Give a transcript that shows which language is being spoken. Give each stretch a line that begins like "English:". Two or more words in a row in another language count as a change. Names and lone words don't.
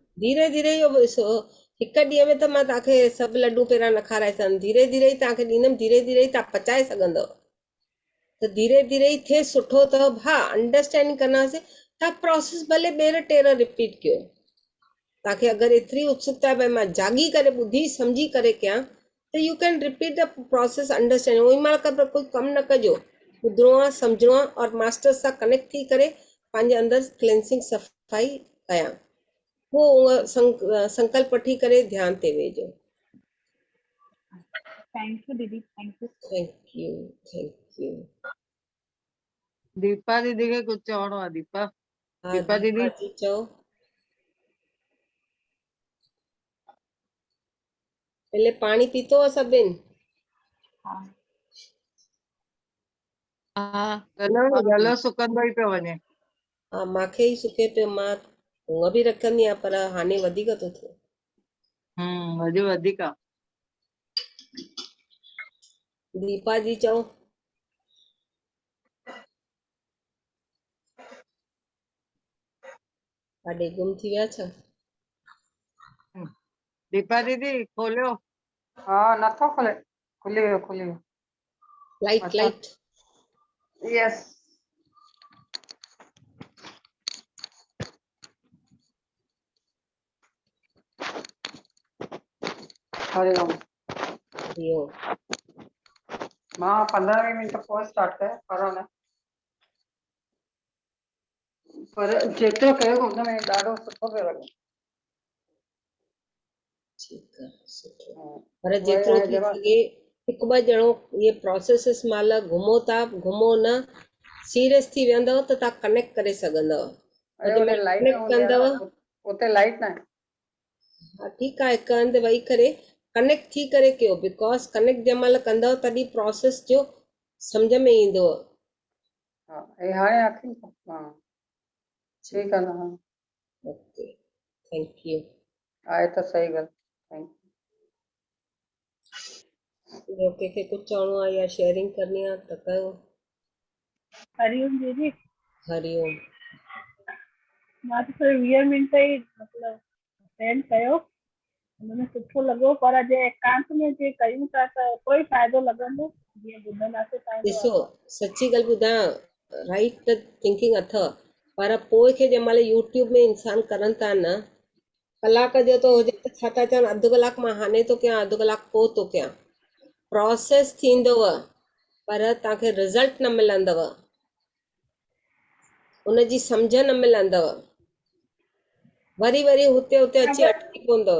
Sindhi: धीरे धीरे इहो ॾिसो, हिक ॾींहं में त मां तव्हांखे सभु लड्डू पहिरां न खाराए सघंदमि, धीरे धीरे ई तव्हांखे ॾींदमि, धीरे धीरे ई तव्हां पचाए सघंदव, त धीरे धीरे ई थिए सुठो अथव। हा, अंडरस्टैंडिंग कंदासीं, तव्हां प्रोसेस भले ॿीहर टेर रिपीट कयो। तव्हांखे अगरि एतिरी उत्सुकता भई मां जागी करे ॿुधी सम्झी करे कयां, त
English: you can repeat the process understanding.
Sindhi: ओई महिल कोई कमु न कजो, ॿुधिणो आहे, सम्झणो आहे, और मास्टर सां कनेक्ट थी करे पंहिंजे अंदरि क्लेंसिंग सफ़ाई कयां, पोइ उहा संकल्प वठी करे ध्यान ते वेहिजो।
English: thank you didi, thank you. thank you, thank you.
Sindhi: दीपा दीदी खे कुझु चवणो आहे? दीपा हा, दीपा दीदी दीपा जी चओ। पहले पाणी पीतो आहे सभिनि? हा गलो सुकंदो ई पियो वञे। हा, मूंखे ई सुके पियो, मां हूअं बि रखंदी आहियां, पर हाणे वधीक थो थिए। अॼु वधीक आहे। दीपा जी चओ। काॾे गुम थी विया छा? दीपा दीदी खोलियो। हा, नथो खुले, खुली वियो, खुली वियो। लाइट अच्छा। लाइट यस। हरिओम। हरिओम। मां 15-20 मिंट पोइ स्टार्ट कयो, करो न, पर जेतिरो कयो हुन में ॾाढो सुठो पियो लॻे। ठीकु आहे, सुठो। हाँ, पर वही जेतिरो हाणे थी जमा सघे हिकु ॿ ॼणो इहे प्रोसेसिस महिल घुमो था, घुमो न, सीरियस थी वेंदव त तव्हां कनेक्ट करे सघंदव। अरे जंहिं उते महिल लाइट न कनेक्ट हूंदी आहे कंदव, न, उते लाइट न आहे। हा ठीकु आहे, हिकु हंधि वेही करे कनेक्ट थी करे कयो, बिकॉज कनेक्ट जंहिं महिल कंदव तॾहिं प्रोसेस जो सम्झ में ईंदो। हाँ, ये हाणे आखिरी। हाँ,
Hindi: ठीक है ना।
Sindhi: हाँ,
English: okay, thank you.
Sindhi: आए तो सही गल। थैंक ॿियो कंहिंखे कुझु चवणो आहे या शेयरिंग करणी आहे त कयो। हरिओम दीदी। हरिओम। मां त सिर्फ़ु 20 मिंट ई मतिलबु अटेंड कयो, हुनमें सुठो लॻो, पर जे एकांत में जे कयूं था त कोई फ़ाइदो लॻंदो जीअं ॿुधंदासीं तव्हांजो ॾिसो, आवाज़। सची ॻाल्हि ॿुधायां, राइट त थिंकिंग अथव, पर पोइ खे जंहिं महिल यूट्यूब में इंसान करनि था न, कलाक जो तो हुजे त छा था चवनि, अधु कलाकु मां हाणे थो कयां, अधु कलाकु पोइ थो कयां, प्रोसेस थींदव पर तव्हांखे रिज़ल्ट न मिलंदव, उनजी सम्झ न मिलंदव, वरी वरी हुते हुते अची अटकी पवंदव।